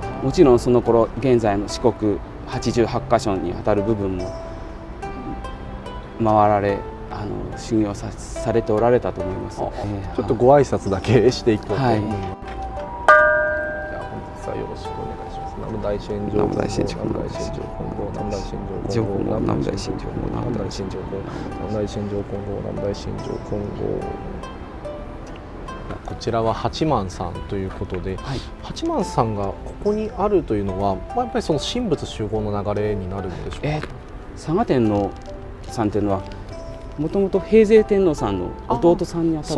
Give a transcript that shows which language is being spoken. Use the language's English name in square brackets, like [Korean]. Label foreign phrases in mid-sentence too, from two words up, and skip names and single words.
[Japanese] もちろんその頃現在の四国88カ所にあたる部分も回られ修行されておられたと思います。ちょっとご挨拶だけしていこうと思います。本日はよろしくお願いします。南無大仙上南無大仙上南無大仙上金剛南無大仙上金剛南無大仙上金剛南無大仙上金剛南無大仙上金剛南無大仙上金剛。こちらは八幡さんということで、八幡さんがここにあるというのは、やっぱりその神仏集合の流れになるんでしょうか。嵯峨天皇さんというのはもともと平城天皇さんの弟さんにあたるのかな。